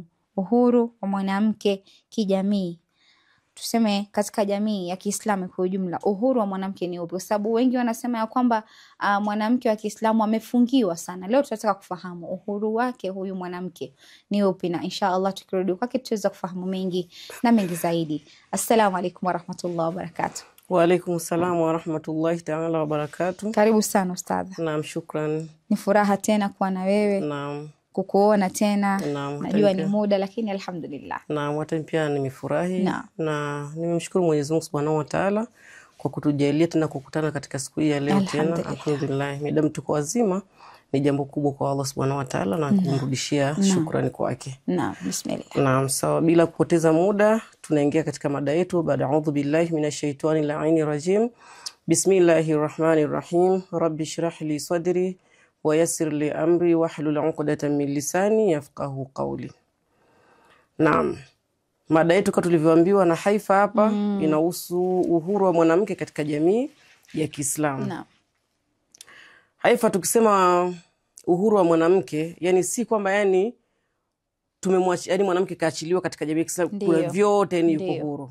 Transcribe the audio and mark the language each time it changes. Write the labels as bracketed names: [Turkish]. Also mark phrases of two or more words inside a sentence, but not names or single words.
[Swahili] Uhuru wa mwanamke kijamii, tuseme katika jamii ya Kiislamu kwa ujumla, uhuru wa mwanamke ni upi? Kwa sababu wengi wanasema ya kwamba mwanamke wa Kiislamu amefungiwa sana. Leo tunataka kufahamu uhuru wake huyu mwanamke ni upi, na [Arabic] إن شاء الله [Swahili] tukirudi kwake tutaweza kufahamu mengi na mengi zaidi. [Arabic] السلام عليكم ورحمة الله وبركاته. وعليكم السلام ورحمة الله تعالى وبركاته. [Swahili] Karibu sana ustadha. Naam, shukran. Ni furaha tena kuwa na wewe. Naam. Kukuona tena. Naam, najua ni muda lakini alhamdulillah. Naam, hata pia nimefurahi na nimemshukuru Mwenyezi Mungu [Arabic] سبحانه وتعالى [Swahili] kwa kutujalia tena kukutana katika siku hii ya leo tena. Alhamdulillah, midamu tuko wazima ni jambo kubwa kwa Allah [Arabic] سبحانه وتعالى [Swahili] na kumrudishia shukrani kwake. Naam, bismillah. Naam, sawa, bila kupoteza muda tunaingia katika mada yetu. [Arabic] Baada أعوذ بالله من الشيطان اللعين الرجيم. بسم الله الرحمن الرحيم رب اشرح لي صدري ويسر لي أمري واحلل عقدة من لساني يفقهوا قولي. [Swahili] Naam. Mada yetu kama tulivyoambiwa na Haifa hapa inahusu uhuru wa mwanamke katika jamii ya Kiislamu. Naam. Haifa, tukisema uhuru wa mwanamke, yani si kwamba yani tumemwacha, yani mwanamke kaachiliwa katika jamii ya Kiislamu kuna vyote ni yuko huru.